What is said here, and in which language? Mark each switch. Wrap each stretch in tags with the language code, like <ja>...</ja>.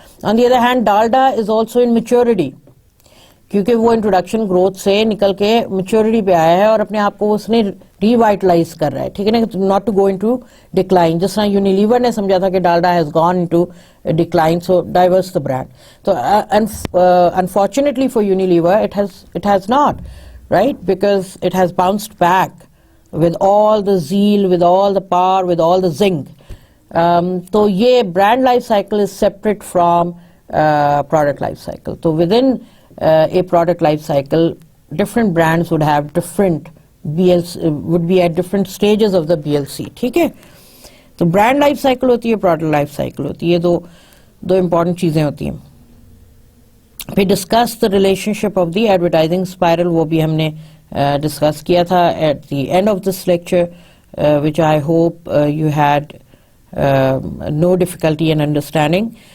<en>on the other hand Dalda is also in maturity,</en> <ur>کیونکہ وہ introduction growth سے نکل کے میچورٹی پہ آیا ہے اور اپنے آپ کو اس نے ری وائٹلائز کر رہا ہے, ٹھیک ہے نا,</ur> <en>Not to go into decline.</en> <ur>جس طرح یونیلیور نے سمجھا تھا کہ</ur> <en>Dalda has gone into decline, so divorce the brand. تو unfortunately for Unilever it has not, right, because it has bounced back with all the zeal, with all the power, with all the zing. تو یہ brand life cycle is separate from product life cycle. تو within a product life cycle, different brands would have different would be at different stages of the BLC,</en> <ur>ٹھیک ہے. تو brand life cycle ہوتی ہے, product life cycle ہوتی ہے, دو important چیزیں ہوتی ہیں.</ur> <en>پھر discuss the relationship of the advertising spiral,</en> <ur>وہ بھی ہم نے ڈسکس کیا تھا</ur> <en>At the end of this lecture, which I hope you had no difficulty in understanding.</en>